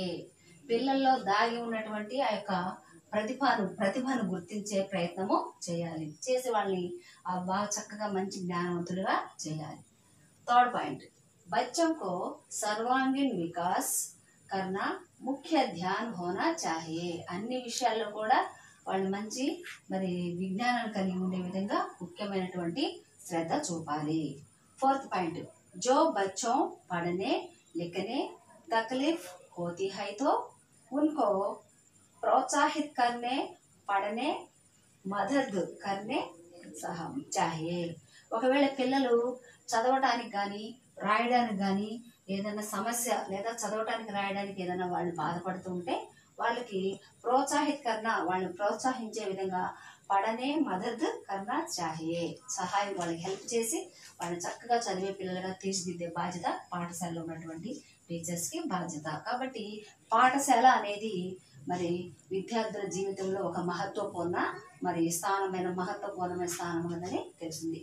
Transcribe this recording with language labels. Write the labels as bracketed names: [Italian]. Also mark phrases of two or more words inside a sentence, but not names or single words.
[Telugu] పిల్లల్లో దాగి ఉన్నటువంటి ఆ యొక్క ప్రతిభను గుర్తించే ప్రయత్నము చేయాలి, చేసి వాళ్ళని బాగా చక్కగా మంచి జ్ఞానవంతులుగా చేయాలి। [English] Third point, [Hindi] बच्चों को सर्वांगीण विकास करना मुख्य ध्यान होना चाहिए। [Telugu] అన్ని విషయాల్లో కూడా వాళ్ళు మంచి మరి విజ్ఞానాన్ని కలిగి ఉండే విధంగా ముఖ్యమైనటువంటి శ్రద్ధ చూపాలి। [English] Fourth point, [Hindi] जो बच्चों पढ़ने लिखने तकलीफ होती है तो उनको प्रोत्साहित करने, पढ़ने మదద్ करने चाहिए. [Telugu] ఒకవేళ పిల్లలు చదవటానికి కానీ రాయడానికి కానీ ఏదైనా సమస్య లేదా చదవటానికి రాయడానికి ఏదైనా వాళ్ళు బాధపడుతూ ఉంటే వాళ్ళకి వాళ్ళని ప్రోత్సహించే విధంగా [Hindi] पढ़ने मदद करना चाहिए, [Telugu] సహాయం వాళ్ళకి హెల్ప్ చేసి వాళ్ళని చక్కగా చదివే పిల్లలుగా తీర్చిదిద్దే బాధ్యత పాఠశాలలో ఉన్నటువంటి టీచర్స్కి బాధ్యత. కాబట్టి పాఠశాల అనేది మరి విద్యార్థుల జీవితంలో ఒక మహత్వపూర్ణమైన స్థానం ఉన్నదని తెలిసింది.